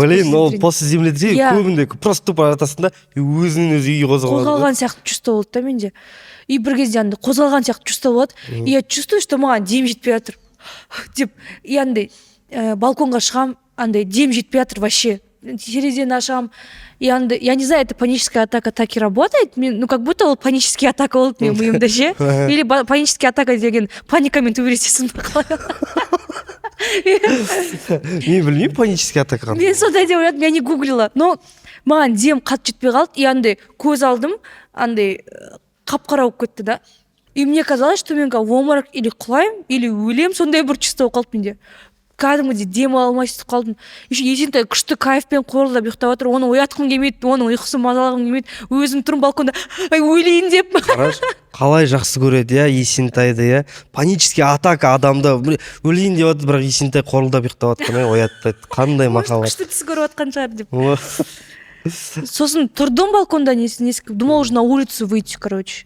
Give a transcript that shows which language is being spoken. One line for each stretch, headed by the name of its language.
Kazakh: Блин, ол после землетрясения көбінде просто тупо жатасың да, и өзінен өзі үй қозғалған сияқты чувство болды да менде. И бір кезде андай қозғалған сияқты чувство болады.
Russian: И я чувствую, что
Kazakh: маған дем жетпей жатыр. Деп, и андай балконға шығам, андай дем жетпей жатыр вообще. Терезені ашам.
Russian: И андай, я не знаю, это паническая атака так и работает. Ну, как будто
Kazakh: ол панический атака болды менің миымда ше. Или панический атака деген паникамен төбелесесің ба қалай. Мен білмеймін панический атака. Мен сондай деп ойладым,
Russian: я не гуглила.
Kazakh: Но маған дем қатты жетпей қалды. И андай көз алдым, андай қап-қара болып кетті да.
Russian: И мне казалось, что мен в обморок или құлаймын, или өлем,
Kazakh: сондай бір чувство болып қалды менде. Кәдімгідей дем ала алмай сөйтіп қалдым. Еще есентай күшті кайфпен қорылдап ұйықтап жатыр. Оны оятқым келмейді, оның ұйқысын мазалағым келмейді. Өзім тұрмын балконда, өлейін деп. Қалай жақсы көреді, иә, Есентайды, иә. Панический атака адамда өлейін деп жатыр, бірақ Есентай қорылдап ұйықтап жатқан, оятпайды. Қандай махаббат. Күшті түс көріп жатқан шығар деп. Сосын тұрдым балконда,
Russian: думал уже на улицу выйти, короче.